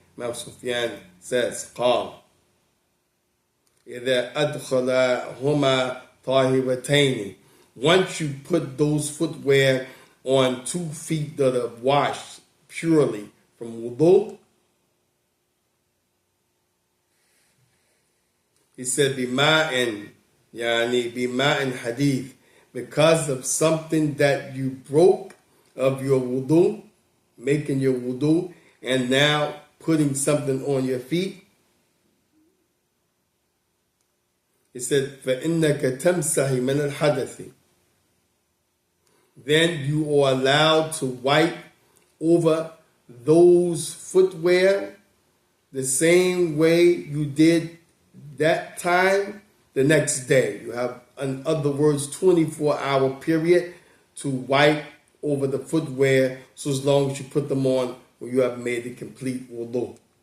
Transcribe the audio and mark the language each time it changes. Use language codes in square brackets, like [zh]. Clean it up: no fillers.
[en] Imam Sufyan says, [ar] قال إذا أدخلهما طاهرتين. [en] Once you put those footwear on 2 feet that are washed purely from wudu, he said, [ar] bima'in, yani bima'in hadith, [en] because of something that you broke of your wudu, making your wudu, and now putting something on your feet. He said, [ar] فَإِنَّكَ تَمْسَحِ مِنَ الْحَدَثِ. [en] Then you are allowed to wipe over those footwear the same way you did that time the next day. You have, in other words, 24-hour period to wipe over the footwear, so as long as you put them on when you have made the complete wudu.